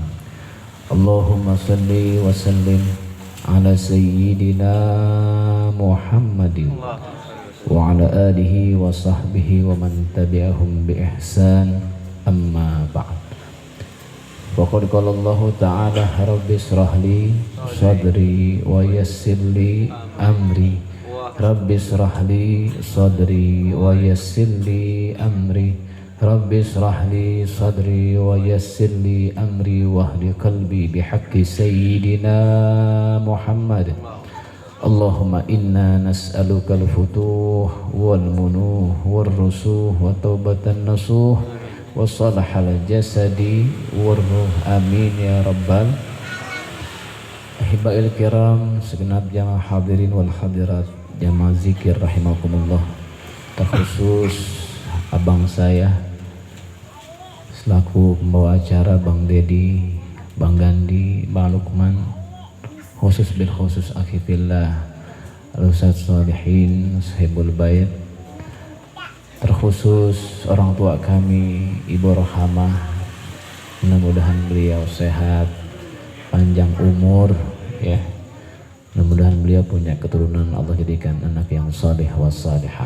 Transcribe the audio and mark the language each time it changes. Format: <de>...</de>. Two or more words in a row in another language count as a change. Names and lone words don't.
<ar>اللهم صل وسلم على سيدنا محمد وعلى آله وصحبه ومن تبعهم بإحسان، أما بعد. فقد قال الله تعالى رب اشرح لي صدري ويسر لي أمري. رب اشرح لي صدري ويسر لي أمري. رب اشرح لي صدري ويسر لي أمري واهد قلبي بحق سيدنا محمد. اللهم إنا نسألك الفتوح والمنوح والرسوخ وتوبة نصوحا وصلاح الجسد والروح, آمين يا رب ال. أحبائي الكرام,</ar> <id>segenap jamaah</id> <ar>الحاضرين والحاضرات</ar> <id>jamaah zikir rahimakumullah, terkhusus abang saya selaku pembawa acara, Bang Dedi, Bang Gandhi, Bang Lukman,</id> <ar>خصوص بالخصوص أخي في الله الأستاذ</ar> <id>sholihin</id> <ar>صاحب البيت,</ar> <id>terkhusus orang tua kami Ibu Rohamah, mudah-mudahan beliau sehat, panjang umur ya, mudah-mudahan beliau punya keturunan, Allah jadikan anak yang saleh</id> <ar>والصالحة.</ar>